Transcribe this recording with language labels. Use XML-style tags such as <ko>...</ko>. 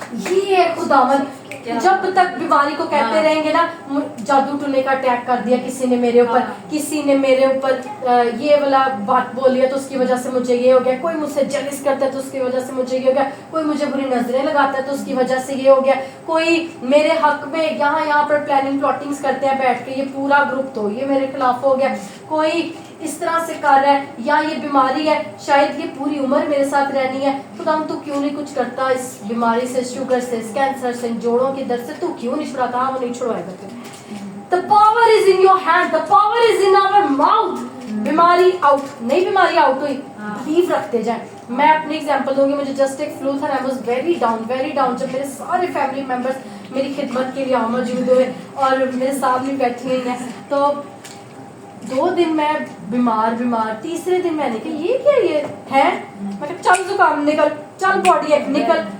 <ur>یہ ہے خداوند. جب تک بیماری کو کہتے رہیں گے نا جادو ٹونے کا اٹیک کر دیا کسی نے میرے اوپر، کسی نے میرے اوپر یہ والا بات بول لیا تو اس کی وجہ سے مجھے یہ ہو گیا، کوئی مجھ سے جلس کرتا ہے تو اس کی وجہ سے مجھے یہ ہو گیا، کوئی مجھے بری نظریں لگاتا ہے تو اس کی وجہ سے یہ ہو گیا، کوئی میرے حق میں یہاں پر پلاننگ پلاٹنگز کرتے ہیں بیٹھ کے، یہ پورا گروپ تو یہ میرے خلاف ہو گیا، کوئی اس طرح سے کر رہا ہے، یا یہ بیماری ہے شاید یہ پوری عمر میرے ساتھ رہنی ہے. خدا تو کیوں نہیں کچھ کرتا اس بیماری سے، شوگر سے، اس کینسر سے، جوڑوں کے درد سے تو کیوں نہیں چھڑاتا؟ وہ نہیں چھڑوائے گا.</ur> <en>The power is in your hand, the power is in our mouth.</en> <ur>بیماری آؤٹ نہیں، بیماری آؤٹ ہوئی، بلیو رکھتے جائیں. میں اپنی ایگزامپل دوں گی. مجھے جسٹ ایک فلو تھا،</ur> <en>I was very down.</en> <ur>جب میرے سارے فیملی ممبرس میری خدمت کے لیے موجود ہوئے اور میرے سامنے بیٹھی ہوئی ہیں، تو 2 دن میں بیمار. تیسرے دن میں نے کہا یہ کیا یہ ہے، میں کہا چل زکام نکل، چل باڈی ایک نکل.</ur>